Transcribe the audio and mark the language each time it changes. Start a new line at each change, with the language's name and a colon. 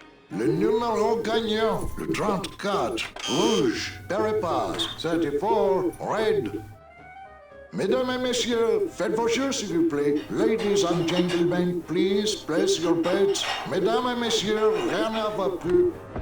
French: Le numéro gagnant, le 34, rouge, Peripas, 34, red. Mesdames et messieurs, faites vos jeux s'il vous plaît.
English: Ladies and gentlemen, please place your bets.
French: Mesdames et messieurs, rien ne va plus.